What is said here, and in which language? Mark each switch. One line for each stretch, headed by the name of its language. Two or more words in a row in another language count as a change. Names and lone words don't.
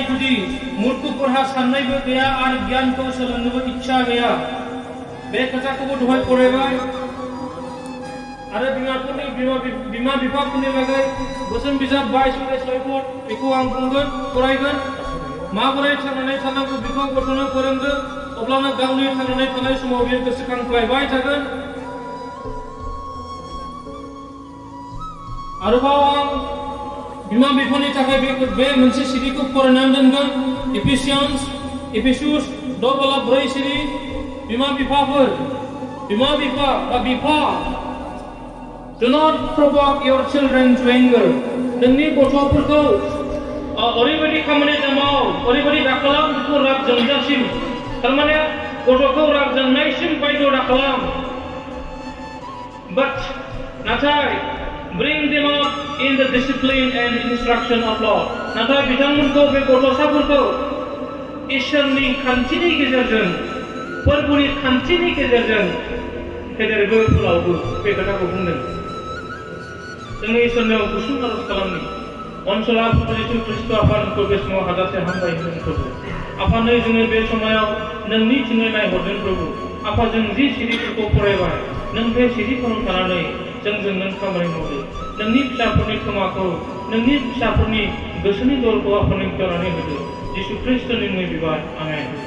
Bodo: गुदि मूर्खफोरहा साननायबो गैया आरो गियानखौ सोलोंनोबो इच्छा गैया बे खोथाखौबो दहाय फरायबाय आरो बिमा बिफाफोरनि बागै बोसोन बिजाब 22 अध्याय 6 बेखौ आं बुंगोन फरायगोन माबोरै थांनानै थानांगौ बेखौ गथ'नो फोरोंदो अब्लानो गावनि थांनानै थानाय समाव बियो गोसोखांफ्लायबाय थागोन आरोबाव आं बिमा बिफानि थाखाय बे मोनसे सिरिखौ फरायनानै दोनगोन एफिसियान्स 4 सिरि बिमा बिफा
English: do not provoke your children to anger
Bodo: नोंनि गथ'फोरखौ ओरैबायदि खामानि माव ओरैबायदि दाखालाम बेखौ राग जोंजासिम थारमाने गथ'खौ राग जोंनायसिम बायद' दाखालाम but नाथाय
English: bring them up in the discipline and instruction of Lord
Bodo: नाथाय बिथांमोनखौ बे गथ'साफोरखौ इसोरनि खान्थिनि गेजेरजों फोरबोनि खान्थिनि गेजेरजों फेदेरबो फोलावबो बे खोथाखौ बुंदों जोंनि इसोरनियाव गुसुं आरज खालामनि अनसला जिसु ख्रीष्ट आफाखौ बे समाव हाजासे हामबाय होदों प्रभु आफा नै जोङो बे समाव नोंनि थिङै नायहरदों प्रभु आफा जों जि सिरिफोरखौ फरायबाय नों बे सिरिफोराव थानानै जोंजों नों खामानि मावदो नोंनि फिसाफोरनि खोमाखौ नोंनि फिसाफोरनि गोसोनि दरखौ आफानो खेवनानै होदो जिसु ख्रीष्टनि मुङै बिबार आमेन